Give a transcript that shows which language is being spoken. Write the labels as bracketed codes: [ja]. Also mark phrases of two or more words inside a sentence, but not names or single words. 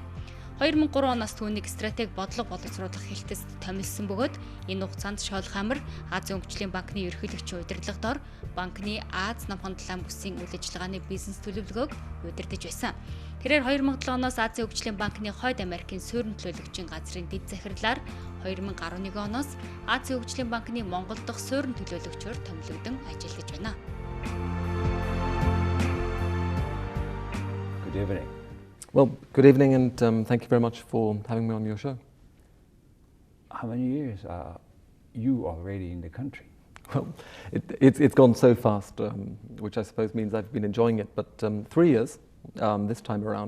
[mn] 2003 оноос түүнийг стратеги бодлого боловсруулах хилтэст томилсон бөгөөд энэ хугацаанд Шоэллхаммэр Азийн Хөгжлийн банкны ерөнхийлөгчийн удирдлагад ор банкны Аз намхан далайн бүсийн үйл ажиллагааны бизнес төлөвлөгөөг удирдах байсан. Тэрээр 2007 оноос Азийн Хөгжлийн банкны Хойд Америкийн суурин төлөөлөгчийн газрын дэд захирлаар 2011 оноос Азийн Хөгжлийн банкны Монгол дахь суурин төлөөлөгчөөр томилогдсон ажиллаж байна. [en] Good evening. Well, good evening, and thank you very much for having me on your show. How many years are you already in the country? Well, it's gone so fast, which I suppose means I've been enjoying it, but 3 years this time around.